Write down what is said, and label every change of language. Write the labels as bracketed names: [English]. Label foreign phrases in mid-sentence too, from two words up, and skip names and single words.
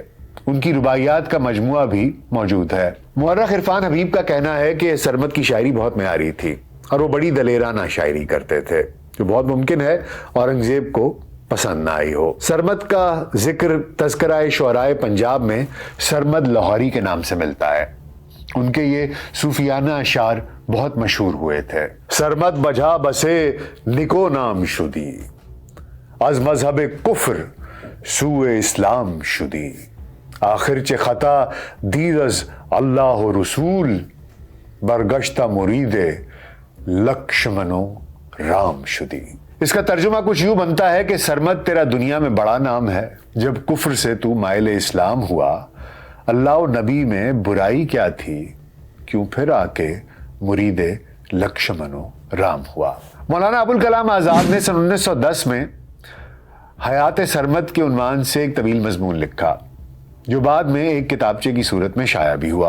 [Urdu] ان کی رباعیات کا مجموعہ بھی موجود ہے۔ مورخ عرفان حبیب کا کہنا ہے کہ سرمد کی شاعری بہت معیاری تھی اور وہ بڑی دلیرانہ شاعری کرتے تھے، جو بہت ممکن ہے اورنگزیب کو پسند نہ آئی ہو۔ سرمد کا ذکر تذکرہ شعرائے پنجاب میں سرمد لاہوری کے نام سے ملتا ہے۔ ان کے یہ صوفیانہ اشعار بہت مشہور ہوئے تھے۔ [Persian] سرمد بجا بسے نکو نام شدی، از مذہب کفر سوء اسلام شدی، آخر چه خطا دید از اللہ و رسول، برگشتہ مرید لکشمن و رام شدی۔ [Urdu] اس کا ترجمہ کچھ یوں بنتا ہے کہ سرمد تیرا دنیا میں بڑا نام ہے، جب کفر سے تو مائل اسلام ہوا، اللہ و نبی میں برائی کیا تھی، کیوں پھر آ کے مرید لکشمن و رام ہوا۔ مولانا ابوالکلام آزاد نے سن 1910 میں حیات سرمد کے عنوان سے ایک طویل مضمون لکھا، جو بعد میں ایک کتابچے کی صورت میں شائع بھی ہوا۔